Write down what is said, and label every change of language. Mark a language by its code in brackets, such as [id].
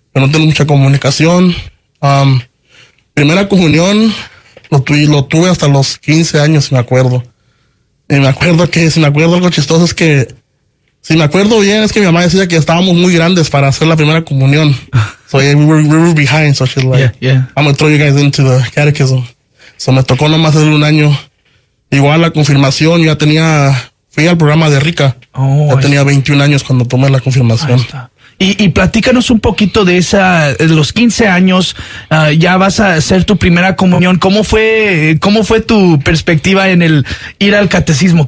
[es] Pero no tengo mucha comunicación. Primera comunión, lo tuve hasta los 15 años, si me acuerdo. Y me acuerdo que, si me acuerdo, algo chistoso es que, si me acuerdo bien, es que mi mamá decía que estábamos muy grandes para hacer la primera comunión. [en] So yeah, we were behind, so she's like, yeah. I'm gonna throw you guys into the catechism. [es] So me tocó nomás hacer un año. Igual la confirmación, ya tenía, fui al programa de Rica. Oh, ya tenía 21 años cuando tomé la confirmación. Y platícanos un poquito de esa, de los 15 años, ya vas a hacer tu primera comunión. ¿Cómo fue tu perspectiva en el ir al catecismo?